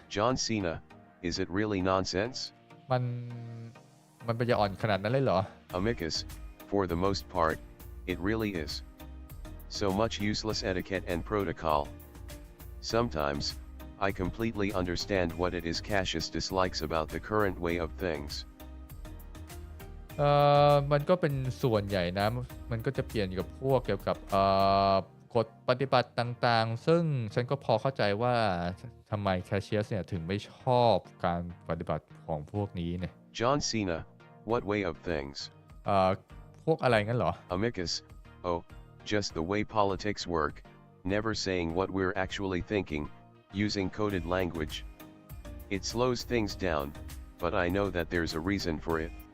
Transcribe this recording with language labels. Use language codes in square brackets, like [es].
[en] John Cena, is it really nonsense? [th] มันปัญญาอ่อนขนาดนั้นเลยเหรอ [en] Amicus, for the most part, it really is. So much useless etiquette and protocol. Sometimes, I completely understand what it is Cassius dislikes about the current way of things. [th] มันก็เป็นส่วนใหญ่นะมันก็จะเปลี่ยนกับพวกเกี่ยวกับกฎปฏิบัติต่างๆซึ่งฉันก็พอเข้าใจว่าทำไมแคชเชียสเนี่ยถึงไม่ชอบการปฏิบัติของพวกนี้เนี่ย [en] John Cena, what way of things? [th] พวกอะไรงั้นเหรอ [en] Amicus, oh, just the way politics work, never saying what we're actually thinking, using coded language. It slows things down, but I know that there's a reason for it.